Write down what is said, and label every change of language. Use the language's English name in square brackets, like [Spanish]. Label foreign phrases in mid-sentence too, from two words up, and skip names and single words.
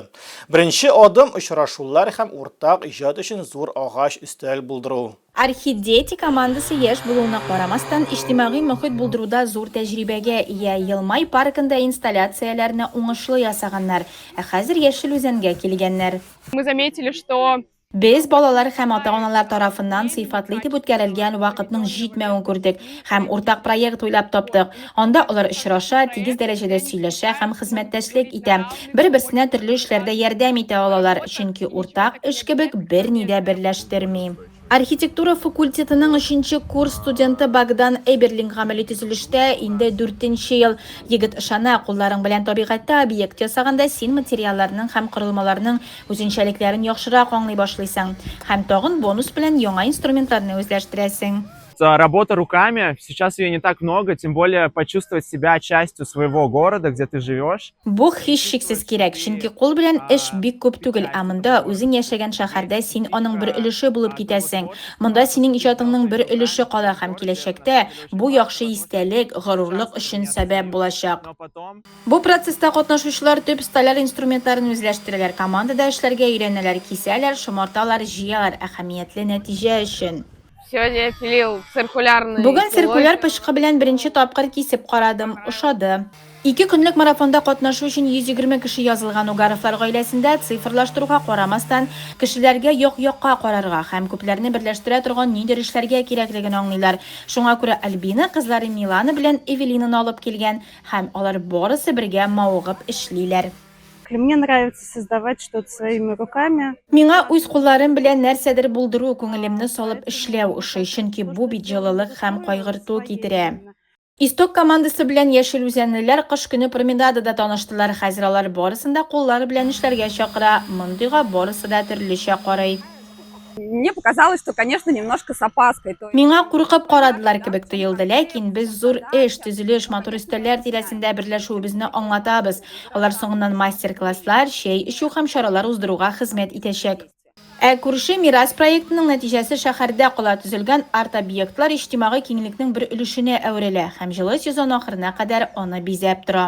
[Tatar] Беренче адым очрашулар һәм уртак иҗат өчен зур агач өстәл булдыру. Архидети командасы яшь булуына карамастан иҗтимагый мөхит булдыруда зур тәҗрибәгә ия. Елмай паркында инсталляцияләрне уңышлы ясаганнар, хәзер яшел үзәнгә килгәннәр. [Russian] Мы заметили, что [Tatar] Без балалар һәм ата-аналар тарафыннан сыйфатлы итеп үткәрелгән вакытның җитмәвен күрдек һәм уртак проект уйлап таптык. Анда алар очраша, тигез дәрәҗәдә сөйләшә һәм хезмәттәшлек итә. Бер-берсенә төрле эшләрдә ярдәм итә алалар, чөнки уртак эш кебек берни дә берләштерми. Архитектура факультетының 3-нче курс студенты Богдан Эберлин гамәли төзелештә инде 4-нче ел. Егет ышана, кулларың белән табигатьтә объект ясаганда син материалларның һәм корылмаларның үзенчәлекләрен яхшырак аңлый башлыйсың. Һәм тагын бонус белән яңа инструментларны үзләштерәсең. [Russian] Работа руками, сейчас ее не так много, тем более почувствовать себя частью своего города, где ты живешь. [Tatar] Бу һичшиксез кирәк, чөнки кул белән эш бик күп түгел, ә монда үзең яшәгән шәһәрдә син аның бер өлеше булып китәсең. Монда синең иҗатыңның бер өлеше кала һәм киләчәктә бу яхшы истәлек, горурлык өчен сәбәп булачак. Бу процесста катнашучылар төп сталяр инструментларын үзләштерәләр, командада эшләргә өйрәнәләр, кисәләр, шомарталар, җыялар, әһәмиятле нәтиҗә өчен. [Russian] сегодня я пилил циркулярный [Tatar] Бүген [Russian] пилой. [Tatar] циркуляр пычкы белән беренче тапкыр кисеп карадым, ошады. 2 көнлек марафонда катнашу өчен 120 кеше язылган. Угаровлар гаиләсендә цифрлаштыруга карамастан, кешеләргә як-якка карарга һәм күпләрне берләштерә торган нидер эшләргә кирәклеген аңлыйлар. Шуңа күрә Альбина кызлары Милана белән Эвелинаны алып килгән һәм алар барысы бергә мавыгып эшлиләр. [Russian] Мне нравится создавать что-то своими руками. [Tatar] Миңа үз кулларым белән нәрсәдер булдыру, күңелемне салып эшләү ошый, чөнки бу бит җылылык һәм кайгырту китерә. Исток командасы белән яшел үзәнлеләр кыш көне променадада таныштылар. Хәзер алар барысында куллары белән эшләргә чакыра. Мондыйга барысы да төрлечә карый. [Russian] Мне показалось, что, конечно, немножко с опаской. [Tatar] Миңа куркып карадылар кебек тоелды, ләкин без зур эш, төзелеш, матур өстәлләр тирәсендә берләшүебезне аңлатабыз. Алар соңыннан мастер-класслар, чәй эчү һәм чаралар уздыруга хезмәт итәчәк. Күрше мирас проектының нәтиҗәсе шәһәрдә кала төзелгән арт-объектлар иҗтимагый киңлекнең бер өлешенә әверелә һәм җылы сезон ахырына кадәр аны бизәп тора.